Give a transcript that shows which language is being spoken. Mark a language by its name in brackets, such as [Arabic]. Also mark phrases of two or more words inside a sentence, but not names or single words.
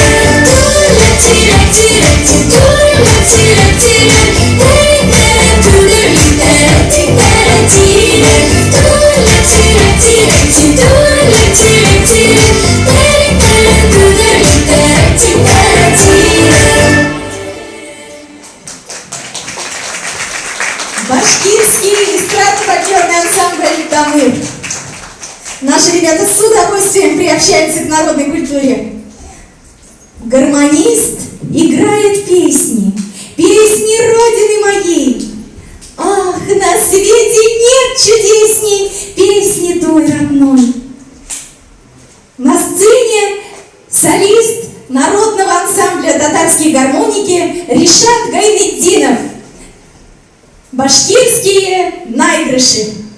[Russian] Tüdeli tire tire tire, tüdeli tire tire, tere tere tüdeli tere tere tire. Tüdeli tire tire tire, tüdeli tire tire, tere tere tüdeli tere tere tire. Башкирский эстрадно-фольклорный ансамбль «Дамыр». Наши ребята с удовольствием приобщаются к народной культуре. Гармонист играет песни, песни Родины моей. Ах, на свете нет чудесней песни той родной. На сцене солист народного ансамбля татарские гармоники Ришат Гайнетдинов. Башкирские наигрыши.